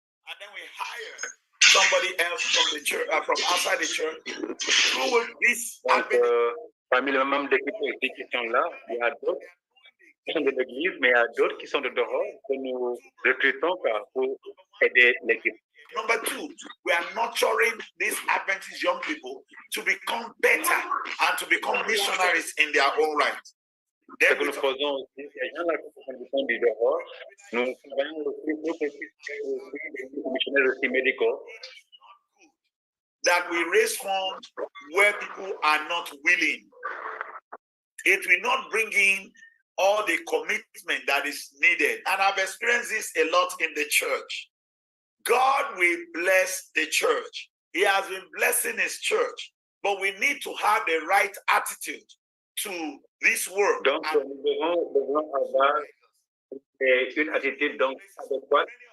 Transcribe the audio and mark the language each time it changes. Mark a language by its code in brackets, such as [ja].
[en] And then we hire somebody else from the church, from outside the church, who will this. [fr] Donc, parmi les membres d'équipe qui sont là, il y a d'autres qui sont de l'église, mais il y a d'autres qui sont de dehors que nous recrutons pour aider l'équipe. [en] Number two, we are nurturing these Adventist young people to become better and to become missionaries in their own right. [fr] Ce que nous faisons aussi, les gens là qui sont du dehors, nous travaillons aussi pour que des missionnaires aussi médicaux. [en] That we raise funds where people are not willing. It will not bring in all the commitment that is needed. And I've experienced this a lot in the church. God will bless the church. He has been blessing his church, but we need to have the right attitude to this work. [fr] Donc, nous devons avoir une attitude donc adéquate.